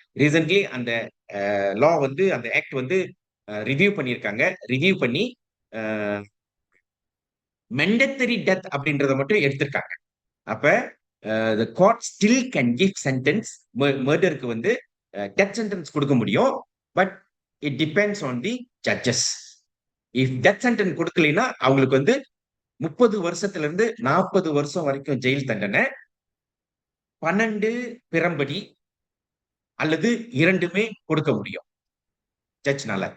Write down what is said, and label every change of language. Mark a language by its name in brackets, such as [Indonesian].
[Tamil] Recently அந்த லா வந்து அந்த ஆக்ட் வந்து ரிவ்யூ பண்ணியிருக்காங்க. ரிவ்யூ பண்ணி மெண்டட்டரி டெத் அப்படின்றத மட்டும் எடுத்திருக்காங்க. [English] அப்ப the court still can give sentence. [Tamil] மர்டருக்கு வந்து டெத் சென்டென்ஸ் கொடுக்க முடியும். [English] But it depends on the judges. [Tamil] If death sentence கொடுக்கலைன்னா அவங்களுக்கு வந்து 30 வருஷத்துல இருந்து 40 வருஷம் வரைக்கும் ஜெயில் தண்டனை, 12 பிறம்படி அல்லது இரண்டுமே கொடுக்க முடியும் ஜட்ஜ்னால.